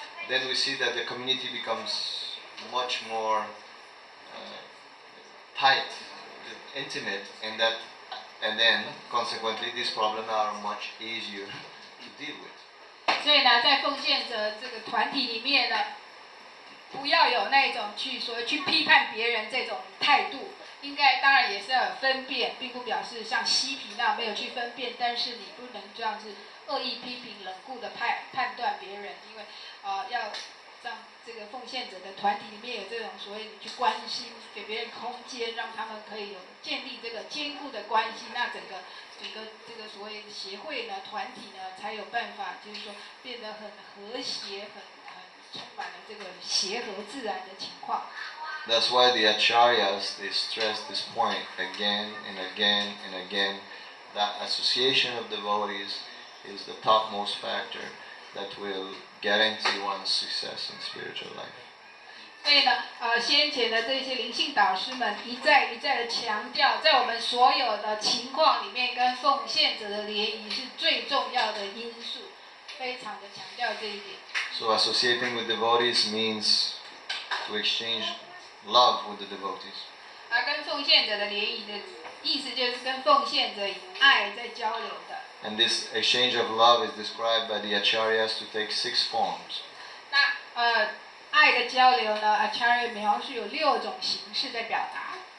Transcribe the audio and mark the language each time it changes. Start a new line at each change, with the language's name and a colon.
English: Then we see that the community becomes much more tight, intimate, and then consequently these problems are much easier to deal with.
Chinese: 所以呢，在奉献者这个团体里面呢，不要有那种去批判别人这种态度。应该当然也是要有分辨，并不表示像嬉皮那样没有去分辨，但是你不能这样子恶意批评、冷酷的判断别人，因为要让这个奉献者的团体里面有这种所谓你去关心，给别人空间，让他们可以有建立这个坚固的关系，那整个这个所谓协会呢、团体呢，才有办法就是说变得很和谐、很充满了这个协和自然的情况。
English: That's why the acharyas, they stress this point again and again and again, that association of devotees is the topmost factor that will guarantee one's success in spiritual life.
Chinese: 所以呢，先前的这些灵性导师们一再的强调，在我们所有的情况里面，跟奉献者的联谊是最重要的因素，非常的强调这一点。
English: So associating with devotees means to exchange love with the devotees.
Chinese: 跟奉献者的联谊的意思就是跟奉献者以爱在交流的。
English: And this exchange of love is described by the acharyas to take 6 forms.
Chinese: 那爱的交流呢 ，Acharya 描述有6种形式在表达。